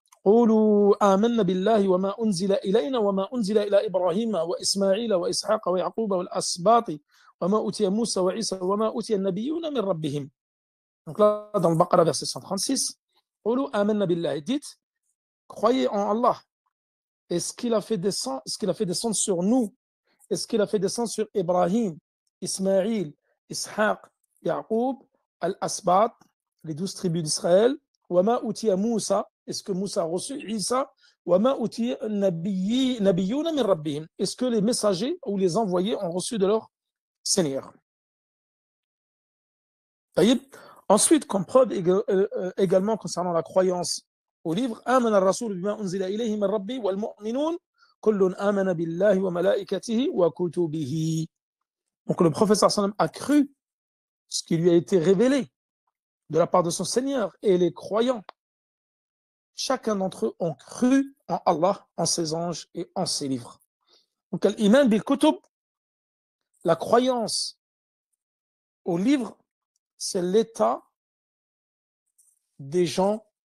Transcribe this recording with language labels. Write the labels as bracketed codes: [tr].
[ar] قولوا آمنا بالله وما أنزل إلينا وما أنزل إلى إبراهيم وإسماعيل وإسحاق ويعقوب والأسباط وما أوتي موسى وعيسى وما أوتي النبيون من ربهم. [fr] Donc là, dans le Baqara, verset 136, [ar] قولوا آمنا بالله, [fr] dites, croyez en Allah. Et ce qu'il a fait descendre sur nous, et ce qu'il a fait descendre sur Ibrahim, Ismaïl, Ishaq, Yaqub, Al-Asbat, les 12 tribus d'Israël, [ar] Wama utiya Moussa, [fr] est-ce que Moussa a reçu Isa, [ar] Wama utiya Nabiyouna min Rabbihim, [fr] est-ce que les messagers ou les envoyés ont reçu de leur Seigneur. Ensuite, comme preuve également concernant la croyance au livre, [ar] آمن الرسول بما أنزل إليه من ربي والمؤمنون كل آمن بالله وملائكته وكتبه. [fr] Donc le prophète sallam a cru ce qui lui a été révélé de la part de son Seigneur, et les croyants, chacun d'entre eux ont cru en Allah, en ses anges et en ses livres. Donc al-iman bil-kutub, la croyance au livre, c'est l'état des gens